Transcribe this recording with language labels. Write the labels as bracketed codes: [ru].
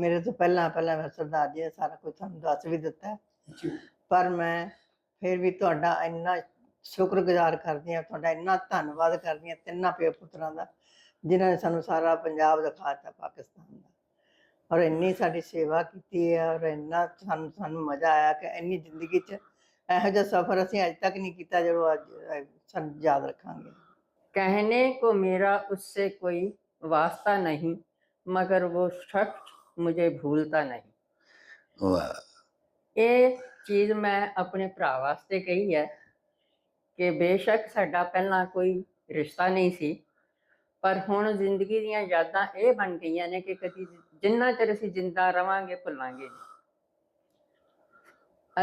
[pa] ਮੇਰੇ ਤੋਂ ਪਹਿਲਾਂ ਮੈਂ ਸਰਦਾਰ ਜੀ ਨੇ ਸਾਰਾ ਕੁਝ ਤੁਹਾਨੂੰ ਦੱਸ ਵੀ ਦਿੱਤਾ ਹੈ, ਪਰ ਮੈਂ ਫਿਰ ਵੀ ਤੁਹਾਡਾ ਇੰਨਾ ਸ਼ੁਕਰਗੁਜ਼ਾਰ ਕਰਦੀ ਹਾਂ, ਤੁਹਾਡਾ ਇੰਨਾ ਧੰਨਵਾਦ ਕਰਦੀ ਹਾਂ ਤਿੰਨਾਂ ਪਿਓ ਪੁੱਤਰਾਂ ਦਾ, ਜਿਨ੍ਹਾਂ ਨੇ ਸਾਨੂੰ ਸਾਰਾ ਪੰਜਾਬ ਦਿਖਾ ਦਿੱਤਾ ਪਾਕਿਸਤਾਨ ਦਾ, ਔਰ ਇੰਨੀ ਸਾਡੀ ਸੇਵਾ ਕੀਤੀ ਹੈ, ਔਰ ਇੰਨਾ ਸਾਨੂੰ ਮਜ਼ਾ ਆਇਆ ਕਿ ਇੰਨੀ ਜ਼ਿੰਦਗੀ 'ਚ ਇਹੋ ਜਿਹਾ ਸਫ਼ਰ ਅਸੀਂ ਅੱਜ ਤੱਕ ਨਹੀਂ ਕੀਤਾ ਜਦੋਂ ਅੱਜ ਸਾਨੂੰ ਯਾਦ ਰੱਖਾਂਗੇ। [ur] कहने को मेरा उससे कोई वास्ता नहीं, मगर वो शख्स मुझे भूलता नहीं। [pa] ਵਾਹ। ਇਹ ਚੀਜ਼ ਮੈਂ ਆਪਣੇ ਭਰਾ ਵਾਸਤੇ ਕਹੀ ਹੈ ਕਿ ਬੇਸ਼ੱਕ ਸਾਡਾ ਪਹਿਲਾਂ ਕੋਈ ਰਿਸ਼ਤਾ ਨਹੀਂ ਸੀ, ਪਰ ਹੁਣ ਜ਼ਿੰਦਗੀ ਦੀਆਂ ਯਾਦਾਂ ਇਹ ਬਣ ਗਈਆਂ ਨੇ ਕਿ ਕਦੀ ਜਿੰਨਾ ਚਿਰ ਅਸੀਂ ਜਿੰਦਾ ਰਵਾਂਗੇ ਭੁੱਲਾਂਗੇ ਨਹੀਂ।